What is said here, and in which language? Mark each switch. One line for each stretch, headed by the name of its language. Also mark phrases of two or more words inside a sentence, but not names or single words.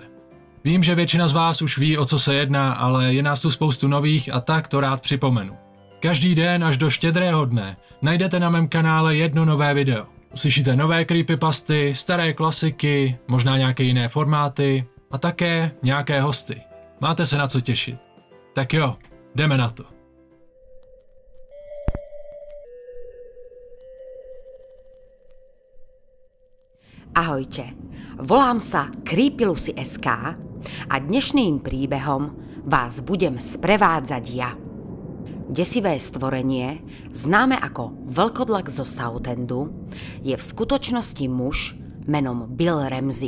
Czech: Vím, že většina z vás už ví, o co se jedná, ale je nás tu spoustu nových a tak to rád připomenu. Každý den až do Štědrého dne najdete na mém kanále jedno nové video. Uslyšíte nové creepypasty, staré klasiky, možná nějaké jiné formáty a také nějaké hosty. Máte se na co těšit. Tak jo, jdeme na to.
Slovak: Ahojte, volám sa Creepylucy.sk a dnešným príbehom vás budem sprevádzať ja. Desivé stvorenie, známe ako vlkodlak zo Southendu, je v skutočnosti muž menom Bill Ramsey.